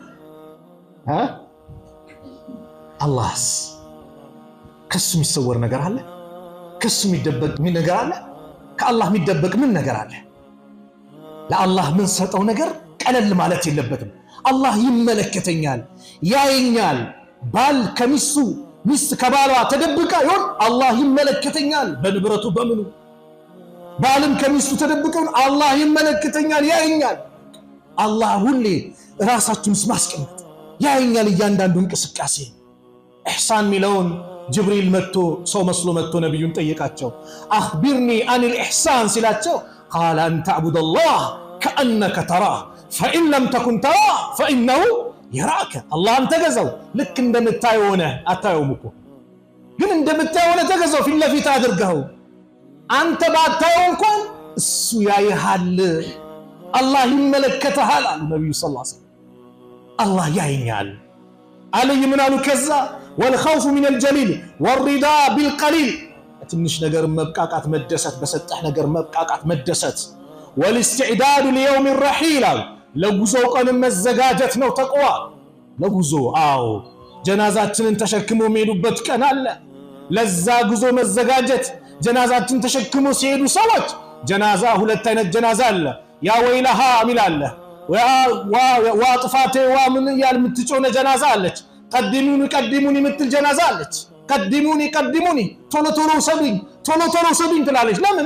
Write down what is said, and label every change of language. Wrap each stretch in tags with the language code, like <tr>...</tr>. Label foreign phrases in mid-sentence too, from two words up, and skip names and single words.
<am>አላህስ ከሱ የሚሰወር ነገር አለ ከሱ የሚደበቅ ምን ነገር አለ ከአላህ የሚደበቅ ምን ነገር አለ ለአላህ ምን ሰጠው ነገር ቀለል ማለት የለበትም አላህ ይመለከተኛል ያየኛል ባል ከሚስቱ ሚስት ከባሏ ተደብቃ ይሆን አላህ ይመለከተኛል በንብረቱ በምኑ ባልም ከሚስቱ ተደብቀው አላህ ይመለከተኛል ያየኛል አላህ ሁሌ ራሳችሁን ማስቀመጥ ያየኛል እያንዳንዱ እንቅስቃሴ ኢህሳን ሚለውን ጅብሪል መጥቶ ሰው መስሎ መጥቶ ነብዩን ጠየቃቸው</am> <ar>أخبرني عن الإحسان</ar> <am>ሲላቸው</am> <ar>قال أن تعبد الله كأنك تراه فإن لم تكن تراه فإنه يراك الله انت</ar> <am>ገዘው ልክ እንደምታየው ሆነ አታየውም እኮ ግን እንደምታየው ሆነ ተገዘው ፊት ለፊት አድርገው አንተ ባታየው እንኳን እሱ ያይሃል አላህ ይመለከታል አሉ ነብዩ</am> <ar>صلى الله عليه وسلم</ar> <am>አላህ ያይኛል አለይ ምን አሉ ከዛ</am> <ar>والخوف من الجليل والرضا بالقليل</ar> <am>ትንሽ ነገር መብቃቃት መደሰት በሰጠህ ነገር መብቃቃት መደሰት</am> <ar>والاستعداد ليوم الرحيل</ar> <am>ለጉዞ ቀን መዘጋጀት ነው ተቅዋ ለጉዞ አዎ ጀናዛችንን ተሸክመው የሚሄዱበት ቀን አለ ለዛ ጉዞ መዘጋጀት ጀናዛችን ተሸክመው ሲሄዱ ሰዎች ጀናዛ ሁለት አይነት ጀናዛ አለ</am> <ar>يا ويلها</ar> <am>ሚላለ ጥፋቴ ምን እያል የምትጮህ ጀናዛ አለች። ቀድሙኒ የምትል ጀናዛ አለች። ቀድሙኒ ቶሎ ቶሎ ሰዱኝ ትላለች። ለምን?</am>